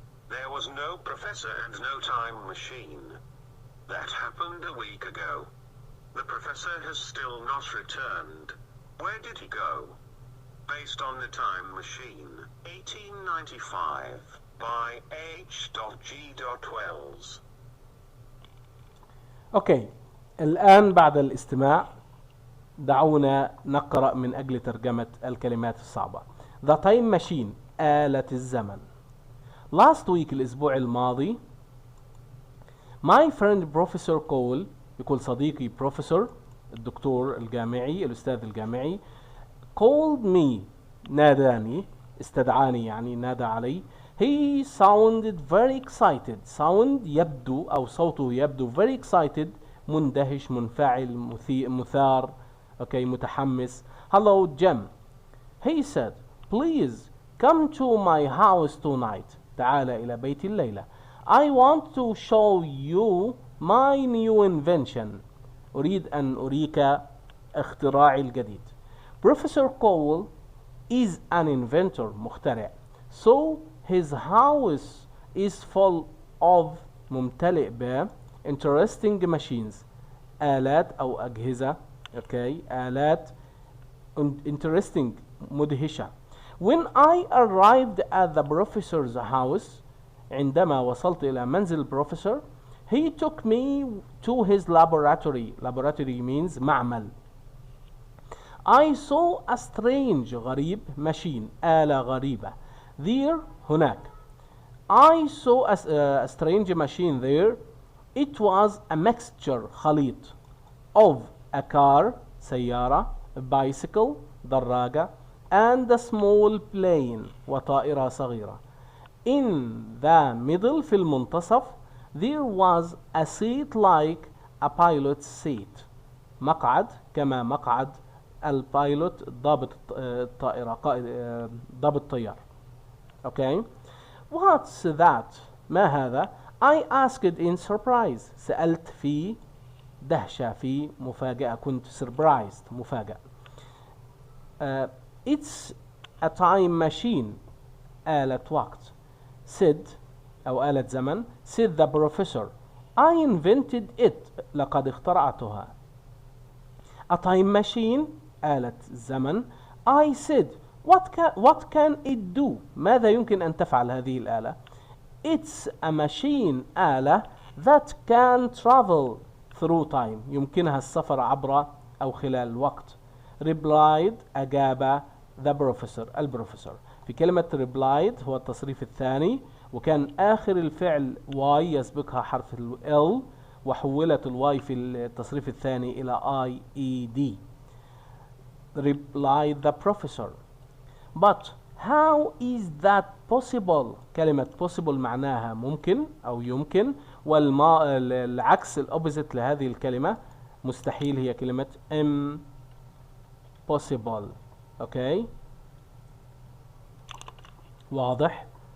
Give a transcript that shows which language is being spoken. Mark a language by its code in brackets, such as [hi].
[en] There was no professor and no time machine. That happened a week ago. The professor has still not returned. Where did he go? Based on the Time Machine, 1895, by H.G. Wells. [ar] أوكي، الآن بعد الاستماع دعونا نقرأ من أجل ترجمة الكلمات الصعبة. The Time Machine، آلة الزمن. [en] Last week، [ar] الأسبوع الماضي، [en] my friend Professor Cole، [ar] يقول صديقي Professor الدكتور الجامعي الأستاذ الجامعي، [en] called me، [ar] ناداني، استدعاني يعني نادى علي. [en] he sounded very excited. [ar] sound يبدو أو صوته يبدو [en] very excited، [ar] مندهش، منفعل، مثار، okay، متحمس. [en] Hello Jim. he said, "Please come to my house tonight." [ar] تعال إلى بيتي الليلة. [en] "I want to show you my new invention." [ar] أريد أن أريك اختراعي الجديد. [en] Professor Cole is an inventor، مخترع. So his house is full of، ممتلئ ب interesting machines، [ar] آلات أو أجهزة، [en] okay، آلات interesting، مدهشة. When I arrived at the professor's house، [ar] عندما وصلت إلى منزل البروفيسور، [en] He took me to his laboratory. Laboratory means معمل. I saw a strange غريب machine [ar] آلة غريبة. [en] There هناك. I saw a strange machine there. It was a mixture خليط of a car سيارة, a bicycle دراجة, and a small plane [ar] وطائرة صغيرة. [en] In the middle [ar] في المنتصف [en] there was a seat like a pilot's seat. [ar] مقعد كما مقعد البايلوت ضابط الطائرة ضابط طيار. [en] Okay. What's that? [ar] ما هذا؟ [en] I asked in surprise. [ar] سألت في دهشة, في مفاجأة, كنت surprised مفاجأ. [en] It's a time machine. [ar] آلة وقت. Said أو آلة زمن. [en] Said the professor. I invented it. [ar] لقد اخترعتها. [en] A time machine. [ar] آلة الزمن. [en] I said what can it do? [ar] ماذا يمكن أن تفعل هذه الآلة؟ [en] It's a machine. آلة that can travel through time. [ar] يمكنها السفر عبر أو خلال الوقت. [en] Replied. [ar] أجاب the professor. البروفيسور. في كلمة replied هو التصريف الثاني, وكان آخر الفعل y يسبقها حرف ال L, وحولت الواي في التصريف الثاني إلى IED. [en] Replied the professor. But how is that possible? [ar] كلمة possible معناها ممكن أو يمكن, والعكس الأوبزيت لهذه الكلمة مستحيل هي كلمة impossible. أوكي, واضح.